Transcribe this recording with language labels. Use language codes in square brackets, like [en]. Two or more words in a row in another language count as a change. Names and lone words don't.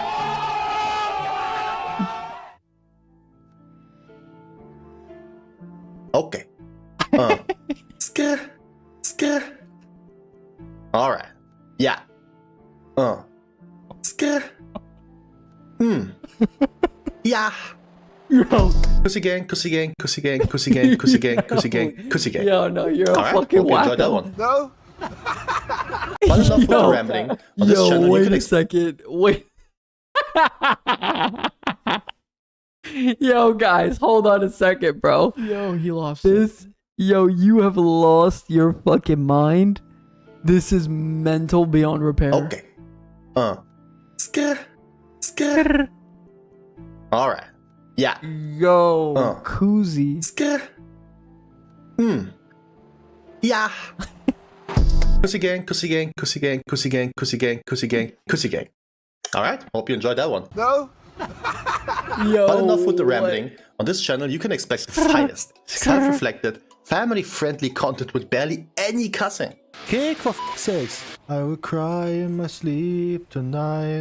[en] Okay. Scare. Alright. Yeah. Scare. Yeah. Koozie gang, Koozie gang, Koozie gang, Koozie gang, Koozie gang, Koozie gang, Koozie gang. Yo, no, you're a Alright, fucking hope you enjoyed that wacko. one. No. But enough with the rambling. On this channel, you wait can a second. Wait. Yo, guys, hold on a second, bro. Yo, he lost it. This, yo, you have lost your fucking mind. This is mental beyond repair. Okay. Scare. Alright. Yeah. Yo, Koozie. Scare. Yeah. Koozie gang, Koozie gang, Koozie gang, Koozie gang, Koozie gang, Koozie gang, Koozie gang. Alright, hope you enjoyed that one. Yo, But enough with the rambling. On this channel, you can expect the finest, self-reflected, family-friendly content with barely any cussing. Cake for f***'s sakes. I will cry in my sleep tonight.